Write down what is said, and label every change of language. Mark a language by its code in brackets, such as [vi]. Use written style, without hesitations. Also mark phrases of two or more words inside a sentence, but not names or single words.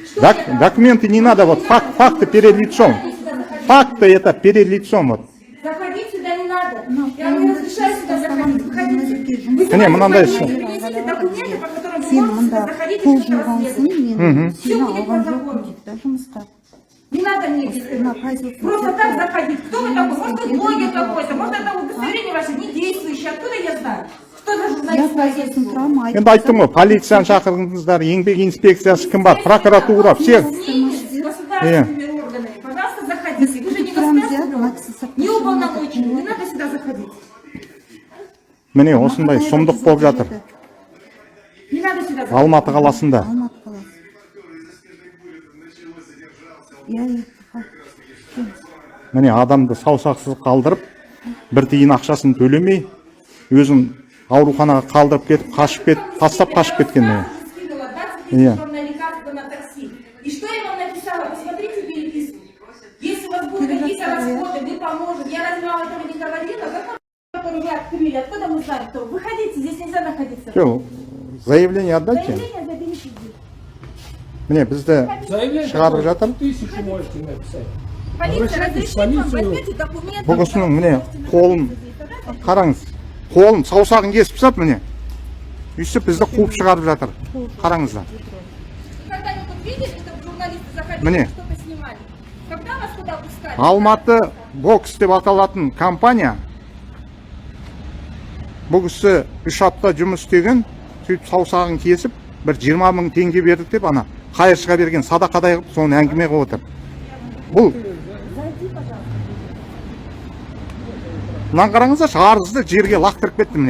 [ru] Что я Документы не надо, вот факты перед лицом. Факты это перед лицом, вот. Заходить сюда не надо. Я вам не разрешаю сюда заходить. Выходите. [kk] Не, мынандай [ru] Вы ше. принесите документы, по которым вы [kk] Сен [ru] можете [kk] мында [ru] сюда заходить и [kk] қол [ru] что-то [kk] жуғансың, [ru] расследовать. [kk] мен [ru] Всё [kk] сені [ru] будет по [kk] алған [ru] закону. [kk] жоқпын дейді да жұмысқа. [ru] Не надо мне На производство. просто так заходить. Кто вы такой? Может, вы блогер какой-то? Может, это удостоверение ваше не действующее. Откуда я знаю? Что за Я журналист? [kk] производством тұрамын, Енді айттым ғой, полицияны шақырыңыздар, еңбек инспекциясы кім бар, прокуратура, [ru] все. С государственными органами. Пожалуйста, заходите. Вы же не государственный, не уполномоченный. Не надо сюда заходить. [kk] Міне осындай сұмдық болып жатыр. [ru] Не надо сюда заходить. [kk] Алматы қаласында. Алматы қаласы. Міне адамды саусақсыз қалдырып, бір тиын ақшасын төлемей, өзін ауруханаға қалдырып кетіп, қашып кетіп, тастап қашып кеткен. [ru] Скинула 20 Не. тысяч вам на лекарства на такси. И что я вам написала? Посмотрите переписку. Если у вас будут какие-то расходы, мы поможем. Я разве вам этого не говорила? Какой который вы открыли? Откуда мы знаем, кто? Выходите, здесь нельзя находиться. Все, заявление отдайте. Заявление заберите здесь. [kk] Міне бізді шығарып жатыр. [ru] 1000 можете написать. Полиция, Обращайтесь в разрешите вам, полицию. возьмите документы. [kk] Бұл кісінің міне қолын, қараңыз, қолын, саусағын кесіп тастап міне. Үйтіп бізді қуып шығарып жатыр. Қараңыздар. [ru] Когда-нибудь видели, чтобы журналисты заходили Мне. и что-то снимали? Когда вас куда пускали? [kk] Алматы бокс деп аталатын компания бұл кісі 3 апта жұмыс істеген, сөйтіп саусағын кесіп, бір 20 000 теңге бердік деп ана қайыршыға берген садақадай қылып соны әңгіме қылып отыр. Бұл мынаны қараңыздаршы, арызды жерге лақтырып кетті міне.